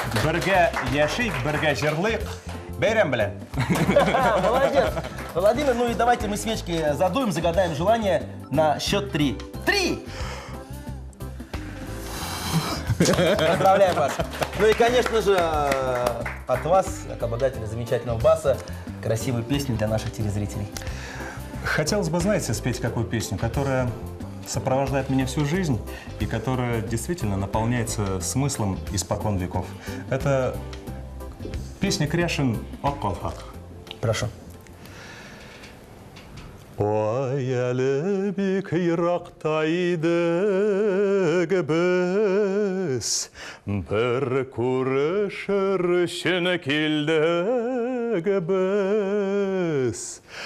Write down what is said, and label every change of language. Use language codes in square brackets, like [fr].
[tt] Бергә яшик, бергә җырлыйк, бәйрәм белән. [ru] Молодец! Владимир, ну и давайте мы свечки задуем, загадаем желание на счет 3. 3! Поздравляем вас! Ну и, конечно же, от вас, как обладателя замечательного баса, красивую песню для наших телезрителей. Хотелось бы, знаете, спеть какую песню, которая сопровождает меня всю жизнь и которая действительно наполняется смыслом испокон веков. Это песня Кряшин «Ак-калфак». Прошу. [tt] Ой, әлі бик ерақта идік біз, бір көрішер үшін келдік біз.